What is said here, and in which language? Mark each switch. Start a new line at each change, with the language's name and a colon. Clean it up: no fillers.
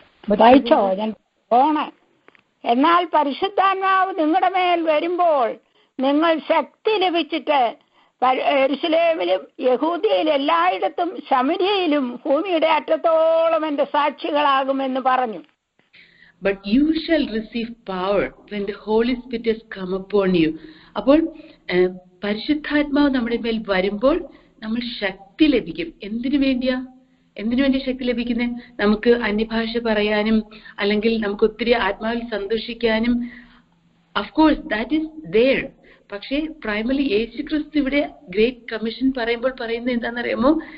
Malayalam: വായിച്ചോ? ഞാൻ പോണേ. എന്നാൽ പരിശുദ്ധാത്മാവ് നിങ്ങളുടെ മേൽ വരുമ്പോൾ നിങ്ങൾ ശക്തി ലഭിച്ചിട്ട് യെരൂശലേമിലും യഹൂദയിലും എല്ലായിടത്തും ശമര്യയിലും ഭൂമിയുടെ അറ്റത്തോളം എന്റെ സാക്ഷികളാകുമെന്ന് പറഞ്ഞു.
English: But you shall receive power when the Holy Spirit has come upon you.
Malayalam: അപ്പോൾ പരിശുദ്ധാത്മാവ് നമ്മുടെ മേൽ വരുമ്പോൾ നമ്മൾ ശക്തി ലഭിക്കും. എന്തിനു വേണ്ടി ശക്തി ലഭിക്കുന്നത്? നമുക്ക് അന്യഭാഷ പറയാനും അല്ലെങ്കിൽ നമുക്ക് ഒത്തിരി ആത്മാവിൽ സന്തോഷിക്കാനും.
English: Of course that is there.
Malayalam: പക്ഷേ പ്രൈമറി യേശുക്രിസ്തു ഇവിടെ ഗ്രേറ്റ് കമ്മീഷൻ പറയുമ്പോൾ പറയുന്നത് എന്താണെന്നറിയാമോ?